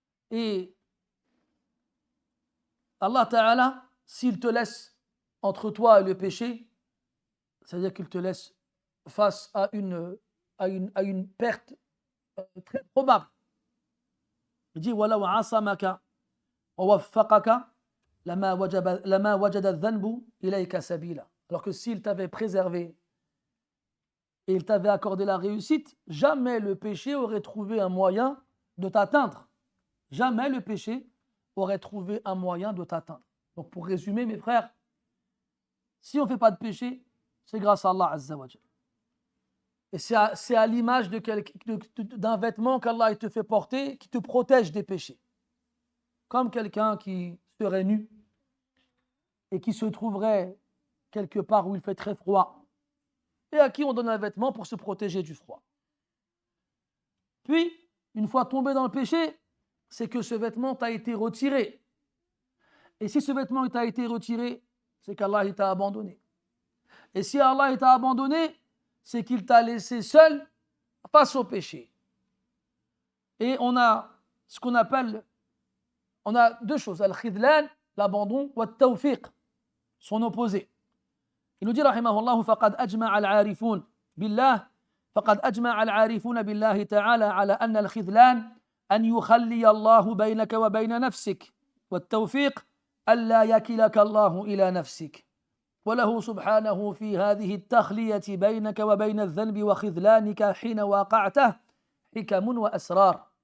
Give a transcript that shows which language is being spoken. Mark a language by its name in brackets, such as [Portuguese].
[French] Et Allah ta'ala, s'il te laisse entre toi et le péché, c'est-à-dire qu'il te laisse face à une perte très probable. Il dit [Arabic] وَلَوْ عَصَمَكَ وَوَفَّقَكَ لَمَا وَجَدَ الذَّنْبُ إِلَيْكَ سَبِيلًا. [French] Alors que s'il t'avait préservé et il t'avait accordé la réussite, jamais le péché aurait trouvé un moyen de t'atteindre. Jamais le péché aurait trouvé un moyen de t'atteindre. Donc pour résumer, mes frères, si on ne fait pas de péché, c'est grâce à Allah Azza wa Jalla. Et c'est à l'image d'un vêtement qu'Allah te fait porter qui te protège des péchés. Comme quelqu'un qui serait nu et qui se trouverait quelque part où il fait très froid et à qui on donne un vêtement pour se protéger du froid. Puis, une fois tombé dans le péché, c'est que ce vêtement t'a été retiré. Et si ce vêtement t'a été retiré, c'est qu'Allah t'a abandonné. Et si Allah t'a abandonné, c'est qu'il t'a laissé seul face au péché. Et on a ce qu'on appelle, on a deux choses, al-khidlan, l'abandon, ou al-tawfiq, son opposé. Il nous dit, rahimahullah, [Arabic] فقد أجمع العارفون بالله فقد أجمع العارفون بالله تعالى على أن الخذلان أن يخلي الله بينك وبين نفسك والتوفيق ألا يكلك الله إلى نفسك وله سبحانه في هذه التخلية بينك وبين الذنب وخذلانك حين واقعته حكم وأسرار.